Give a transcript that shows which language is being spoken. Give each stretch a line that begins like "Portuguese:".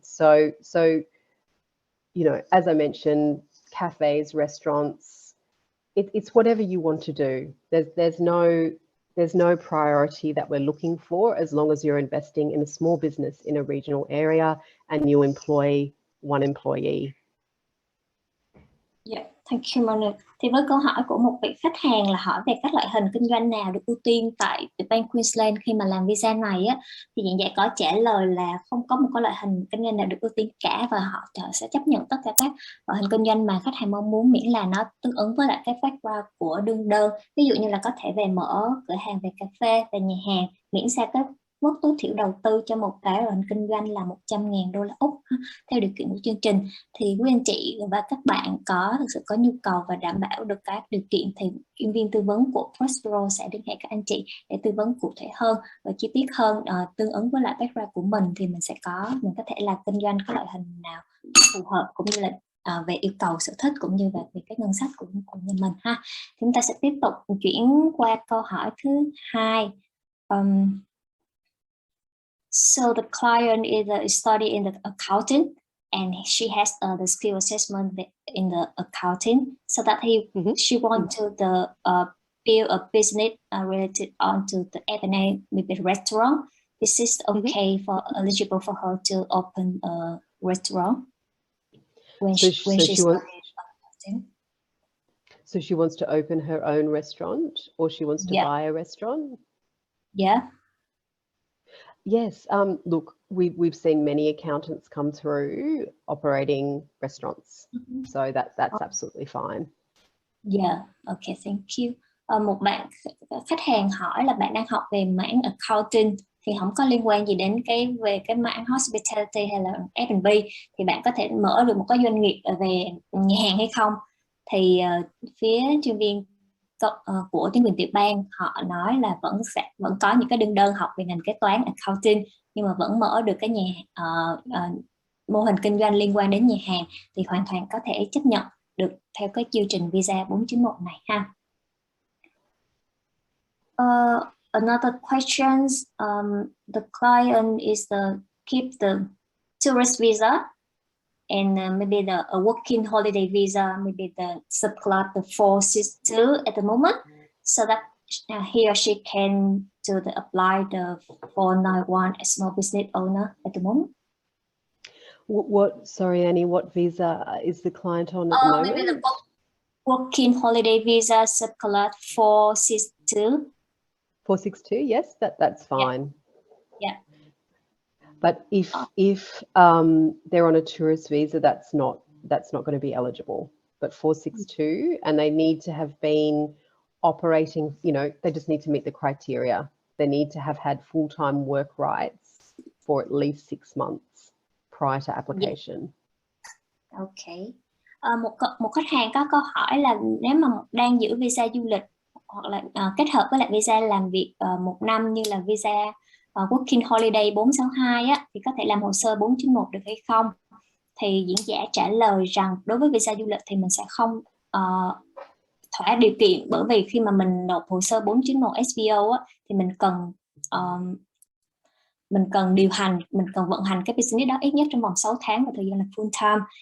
English: So you know, as I mentioned, cafes, restaurants, it's whatever you want to do. There's no priority that we're looking for, as long as you're investing in a small business in a regional area and you employ one employee. Yeah, thank you, Monique.
Vietnamese: Thì với câu hỏi của một vị khách hàng là hỏi về các loại hình kinh doanh nào được ưu tiên tại tiểu bang Queensland khi mà làm visa này á, thì diễn giả có trả lời là không có một cái loại hình kinh doanh nào được ưu tiên cả, và họ sẽ chấp nhận tất cả các loại hình kinh doanh mà khách hàng mong muốn, miễn là nó tương ứng với lại cái background của đương đơn. Ví dụ như là có thể về mở cửa hàng về cà phê, về nhà hàng, miễn sao cái mức tối thiểu đầu tư cho một cái loại hình kinh doanh là $100,000 Úc theo điều kiện của chương trình. Thì quý anh chị và các bạn có thực sự có nhu cầu và đảm bảo được các điều kiện thì chuyên viên tư vấn của Prospero sẽ liên hệ các anh chị để tư vấn cụ thể hơn và chi tiết hơn, tương ứng với lại background của mình thì mình có thể là kinh doanh các loại hình nào phù hợp, cũng như là về yêu cầu sở thích cũng như về cái ngân sách của nhà mình ha. Thì chúng ta sẽ tiếp tục chuyển qua câu hỏi thứ hai.
English: So the client is studying in the accounting, and she has the skill assessment in the accounting, so that she want to build a business related onto the F&A, maybe restaurant. Is this okay for eligible for her to open a restaurant when So she's So she wants to open her own restaurant, or she wants to buy a restaurant? Yeah. Yes. Look, we've seen many accountants come through operating restaurants, so that's absolutely fine. Yeah. Okay. Thank you.
Vietnamese: Một khách hàng hỏi là bạn đang học về mảng accounting thì không có liên quan gì đến về cái mảng hospitality hay là F&B, thì bạn có thể mở được một cái doanh nghiệp về nhà hàng hay không? Thì phía chuyên viên của chính quyền tiểu bang họ nói là vẫn có những cái đơn học về ngành kế toán accounting, nhưng mà vẫn mở được cái mô hình kinh doanh liên quan đến nhà hàng thì hoàn toàn có thể chấp nhận được theo cái chương trình visa 491 này ha.
English: Another questions, the client is keep the tourist visa and maybe a working holiday visa, maybe the subclass the 462 at the moment, so that he or she can apply the 491 as small business owner at the moment. Sorry, Annie, what visa is the client on at the moment? Maybe the working holiday visa subclass 462. 462, yes, that's fine. Yeah. But if they're on a tourist visa, that's not going to be eligible. But 462, and they need to have been operating, they just need to meet the criteria. They need to have had full-time work rights for at least 6 months prior to application. Yeah. Okay.
Vietnamese: Một khách hàng có câu hỏi là nếu mà đang giữ visa du lịch hoặc là kết hợp với lại visa làm việc 1 năm như là visa Working Holiday 462 á, thì có thể làm hồ sơ 491 được hay không? Thì diễn giả trả lời rằng đối với visa du lịch thì mình sẽ không thỏa điều kiện, bởi vì khi mà mình nộp hồ sơ 491 SBO á, thì mình cần điều hành, mình cần vận hành cái business đó ít nhất trong vòng 6 tháng và thời gian là full time.